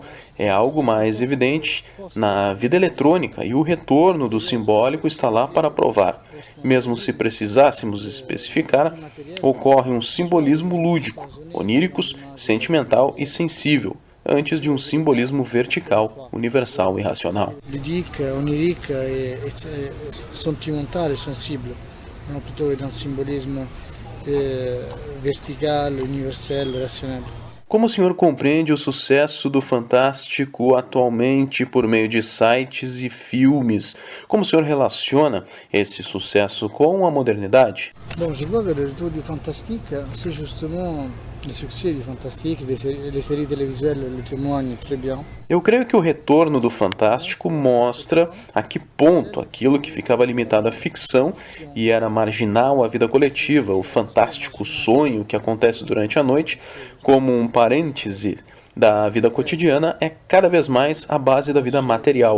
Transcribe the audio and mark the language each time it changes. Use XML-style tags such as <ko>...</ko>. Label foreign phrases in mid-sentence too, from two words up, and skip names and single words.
<pt>É algo mais evidente na vida eletrônica e o retorno do simbólico está lá para provar. Mesmo se precisássemos especificar, ocorre um simbolismo lúdico, oníricos, sentimental e sensível, antes de um simbolismo vertical, universal e racional.</pt> <fr>Ludique, onirique et sentimental et sensible, non, plutôt que d'un symbolisme vertical, universel, rationnel.</fr> <pt>Como o senhor compreende o sucesso do Fantástico atualmente por meio de sites e filmes? Como o senhor relaciona esse sucesso com a modernidade?</pt> <fr>Bon, je vois que le retour du fantastique, c'est justement le succès du fantastique, les séries télévisuelles le témoignent très bien.</fr> <pt>Eu creio que o retorno do Fantástico mostra a que ponto aquilo que ficava limitado à ficção e era marginal à vida coletiva, o fantástico sonho que acontece durante a noite, como um parêntese da vida cotidiana, é cada vez mais a base da vida material.</pt>